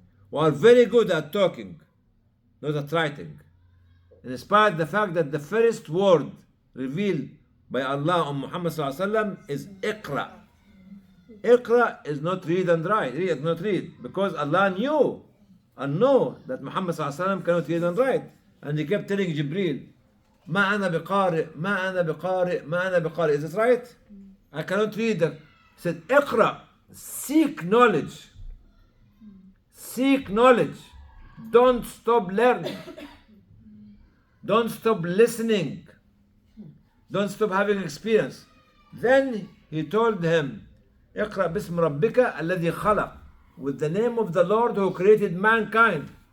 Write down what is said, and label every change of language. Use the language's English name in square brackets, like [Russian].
[English] We are very good at talking, not at writing. In spite of the fact that the first word revealed by Allah on Muhammad is Iqra. Iqra is not read and write, not read, because Allah knew and know that Muhammad cannot read and write. And he kept telling Jibreel, [Arabic] ما أنا بقارئ, ما أنا بقارئ, ما أنا بقارئ. [English] Is it right? I cannot read that. He said, Iqra, seek knowledge. Seek knowledge. Don't stop learning. Don't stop listening. Don't stop having experience. Then he told him, [Arabic] اقرأ باسم ربك الذي خلق, [English] with the name of the Lord who created mankind.